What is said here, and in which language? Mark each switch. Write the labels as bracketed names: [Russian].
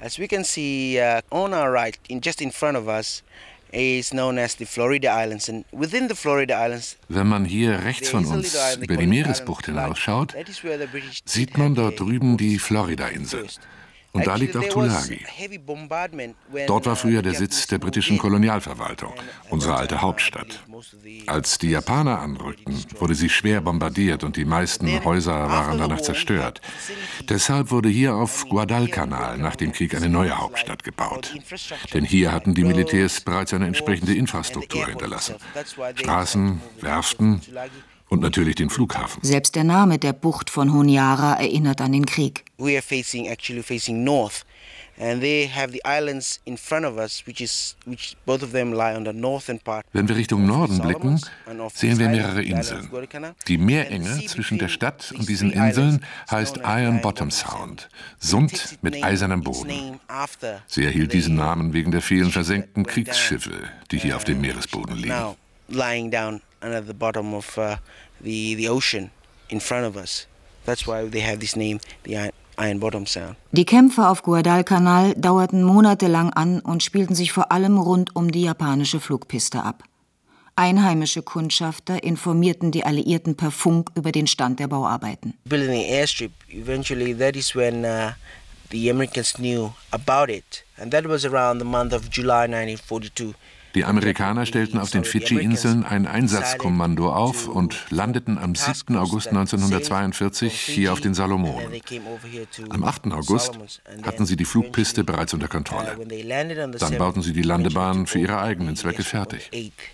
[English] As we can see on our right, just in front of us, is known as the Florida Islands. And within the Florida Islands, [German] wenn man hier rechts von uns über die Meeresbucht hinausschaut, sieht man dort drüben die Florida-Inseln. Und da liegt auch Tulagi. Dort war früher der Sitz der britischen Kolonialverwaltung, unsere alte Hauptstadt. Als die Japaner anrückten, wurde sie schwer bombardiert und die meisten Häuser waren danach zerstört. Deshalb wurde hier auf Guadalcanal nach dem Krieg eine neue Hauptstadt gebaut. Denn hier hatten die Militärs bereits eine entsprechende Infrastruktur hinterlassen. Straßen, Werften und natürlich den Flughafen. Selbst der Name der Bucht von Honiara erinnert an den Krieg. [English] We are facing north, and they have the islands in front of us, which both of them lie on the northern part. [German] Wenn wir Richtung Norden blicken, sehen wir mehrere Inseln. Die Meerenge zwischen der Stadt und diesen Inseln heißt Iron Bottom Sound, Sund mit eisernem Boden. Sie erhielt diesen Namen wegen der vielen versenkten Kriegsschiffe, die hier auf dem Meeresboden liegen. [English] Now lying down under the bottom of the ocean in front of us. That's why they have this name, the ein Bottom Sound. [German] Die Kämpfe auf Guadalcanal dauerten monatelang an und spielten sich vor allem rund um die japanische Flugpiste ab. Einheimische Kundschafter informierten die Alliierten per Funk über den Stand der Bauarbeiten. [English] Building the airstrip, eventually that is when the Americans knew about it. And that was around the month of July 1942. [German] Die Amerikaner stellten auf den Fidschi-Inseln ein Einsatzkommando auf und landeten am 7. August 1942 hier auf den Salomonen. Am 8. August hatten sie die Flugpiste bereits unter Kontrolle. Dann bauten sie die Landebahn für ihre eigenen Zwecke fertig.